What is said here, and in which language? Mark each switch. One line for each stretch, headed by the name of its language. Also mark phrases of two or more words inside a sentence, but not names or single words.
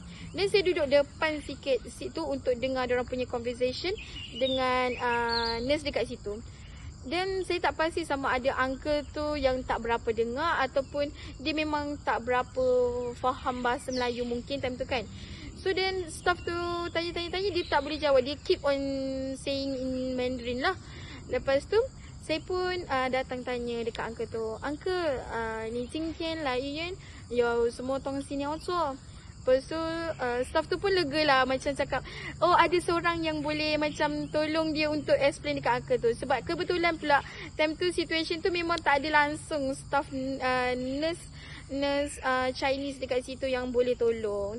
Malay: Dan saya duduk depan sikit situ untuk dengar diorang punya conversation dengan nurse dekat situ. Dan saya tak pasti sama ada uncle tu yang tak berapa dengar ataupun dia memang tak berapa faham bahasa Melayu mungkin time tu kan.
English: So then
Malay: staff tu tanya, dia tak boleh jawab.
English: Dia keep on saying in Mandarin lah.
Malay: Lepas tu saya pun datang tanya dekat uncle tu.
Chinese: Uncle, 你今天来医院有什么东西你要做？
Malay: Lepas tu staff tu pun lega lah, macam cakap, oh ada seorang yang boleh macam tolong dia untuk explain dekat uncle tu. Sebab kebetulan pula time tu situation tu memang tak ada langsung
English: staff nurse Chinese
Malay: dekat situ yang boleh tolong.